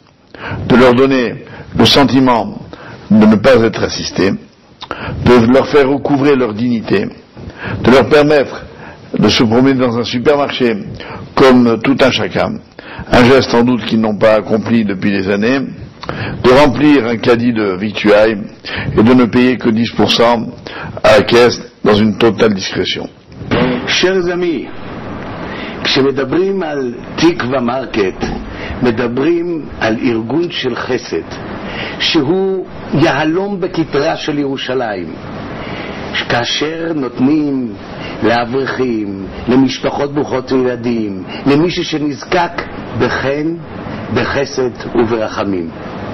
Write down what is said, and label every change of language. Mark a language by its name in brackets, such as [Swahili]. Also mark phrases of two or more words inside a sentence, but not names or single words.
[French] De leur donner le sentiment de ne pas être assistés, de leur faire recouvrer leur dignité, de leur permettre de se promener dans un supermarché comme tout un chacun, un geste sans doute qu'ils n'ont pas accompli depuis des années, de remplir un caddie de victuailles et de ne payer que 10% à la caisse dans une totale discrétion. Chers amis, [Hebrew] כשמדברים על תקווה מרקט, מדברים על ארגון של חסד, שהוא יהלום בכתרה של ירושלים. כאשר נותנים לאברכים, למשפחות ברוכות ילדים, למישהו שנזקק בחן, בחסד וברחמים.